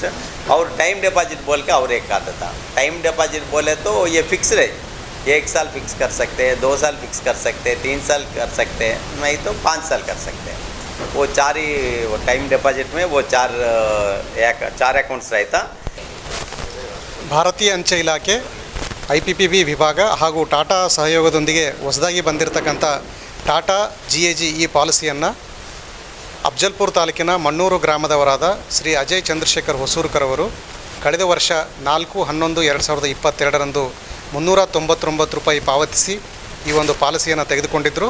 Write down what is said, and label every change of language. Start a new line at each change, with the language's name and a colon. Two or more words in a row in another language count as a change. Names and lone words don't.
Hindi: और
English: time deposit
Hindi: बोल के और एक आता था।
English: time deposit
Hindi: बोले तो ये फिक्स है, 1 साल फिक्स कर सकते हैं, 2 साल फिक्स कर सकते हैं, 3 साल कर सकते हैं, नहीं तो 5 साल कर सकते हैं। वो वो
English: time deposit
Hindi: में वो चार अकाउंट्स रहता।
Kannada: ಭಾರತೀಯ ಅಂಚೆ ಇಲಾಖೆ IPPB ವಿಭಾಗ ಹಾಗೂ ಟಾಟಾ ಸಹಯೋಗದೊಂದಿಗೆ ಹೊಸದಾಗಿ ಬಂದಿರತಕ್ಕಂಥ ಟಾಟಾ GAG ಈ ಪಾಲಿಸಿಯನ್ನು ಅಫ್ಜಲ್ಪುರ ತಾಲೂಕಿನ ಮಣ್ಣೂರು ಗ್ರಾಮದವರಾದ ಶ್ರೀ ಅಜಯ್ ಚಂದ್ರಶೇಖರ್ ಹೊಸೂರ್ಕರ್ ಅವರು ಕಳೆದ ವರ್ಷ 4/11/2022ರಂದು 399 ರೂಪಾಯಿ ಪಾವತಿಸಿ ಈ ಒಂದು ಪಾಲಿಸಿಯನ್ನು ತೆಗೆದುಕೊಂಡಿದ್ದರು.